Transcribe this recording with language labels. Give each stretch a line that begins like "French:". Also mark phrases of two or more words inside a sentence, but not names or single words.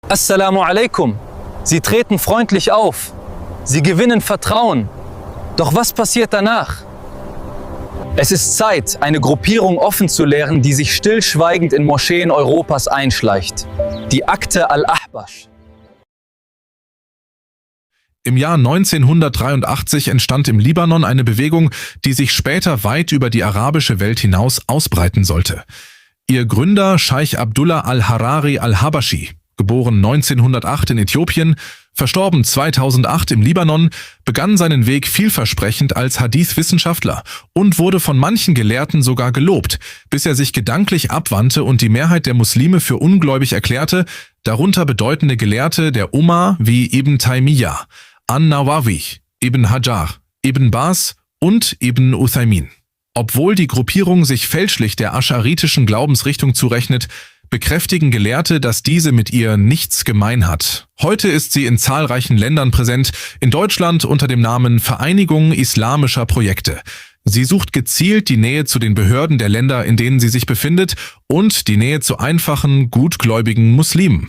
Arabic: السلام عليكم.
German: Sie treten freundlich auf. Sie gewinnen Vertrauen. Doch was passiert danach? Es ist Zeit, eine Gruppierung offen zu leeren, die sich stillschweigend in Moscheen Europas einschleicht. Die Akte al-Ahbash. Im Jahr 1983 entstand im Libanon eine Bewegung, die sich später weit über die arabische Welt hinaus ausbreiten sollte. Ihr Gründer Scheich Abdullah al-Harari al-Habashi, geboren 1908 in Äthiopien, verstorben 2008 im Libanon, begann seinen Weg vielversprechend als Hadith-Wissenschaftler und wurde von manchen Gelehrten sogar gelobt, bis er sich gedanklich abwandte und die Mehrheit der Muslime für ungläubig erklärte, darunter bedeutende Gelehrte der Umma wie Ibn Taymiyyah, An-Nawawi, Ibn Hajar, Ibn Baz und Ibn Uthaymin. Obwohl die Gruppierung sich fälschlich der asch'aritischen Glaubensrichtung zurechnet, bekräftigen Gelehrte, dass diese mit ihr nichts gemein hat. Heute ist sie in zahlreichen Ländern präsent, in Deutschland unter dem Namen Vereinigung Islamischer Projekte. Sie sucht gezielt die Nähe zu den Behörden der Länder, in denen sie sich befindet, und die Nähe zu einfachen, gutgläubigen Muslimen.